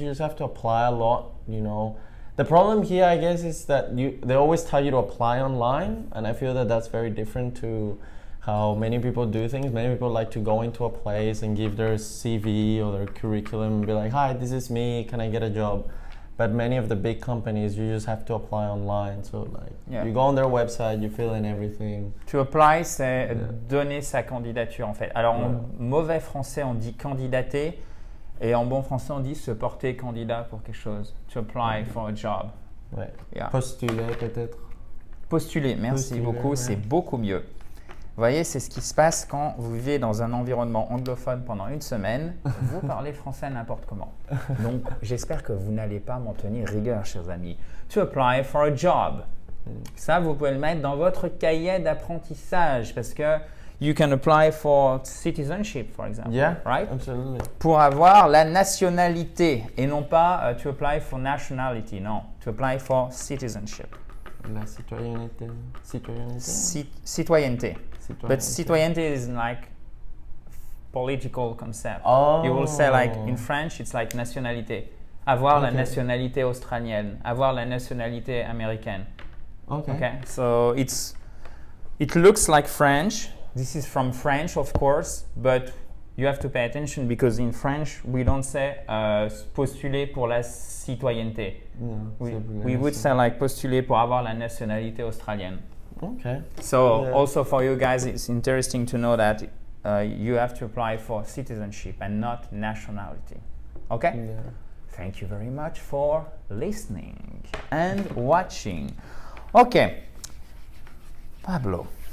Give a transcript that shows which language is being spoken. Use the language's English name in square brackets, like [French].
[English] You just have to apply a lot, you know. The problem here, I guess, is that they always tell you to apply online, and I feel that that's very different to how many people do things. Many people like to go into a place and give their CV or their curriculum and be like, "Hi, this is me. Can I get a job?" But many of the big companies, you just have to apply online. So you go on their website, you fill in everything. To apply, [French] c'est donner sa candidature en fait. Alors en mauvais français, on dit candidater, et en bon français, on dit se porter candidat pour quelque chose. [English] To apply for a job. [French] Ouais. [English] Yeah. [French] Postuler peut-être. Postuler, merci beaucoup, ouais. C'est beaucoup mieux. Vous voyez, c'est ce qui se passe quand vous vivez dans un environnement anglophone pendant une semaine. Vous parlez français n'importe comment. Donc, j'espère que vous n'allez pas m'en tenir rigueur, chers amis. [English] To apply for a job. [French] Ça, vous pouvez le mettre dans votre cahier d'apprentissage parce que [English] you can apply for citizenship, for example. Yeah, right? Absolutely. [French] Pour avoir la nationalité et non pas [English] to apply for nationality. Non, to apply for citizenship. [French] La citoyenneté. Citoyenneté. [English] But citoyenneté is like political concept. Oh. You will say like in French, it's like nationalité. [French] Avoir la nationalité australienne, avoir la nationalité américaine. [English] Okay. So it looks like French. This is from French, of course, but you have to pay attention because in French we don't say [French] postuler pour la citoyenneté. [English] No, we would say like [French] postuler pour avoir la nationalité australienne. [English] Okay. So also for you guys, it's interesting to know that you have to apply for citizenship and not nationality. Okay? Yeah. Thank you very much for listening and watching. Okay. Pablo.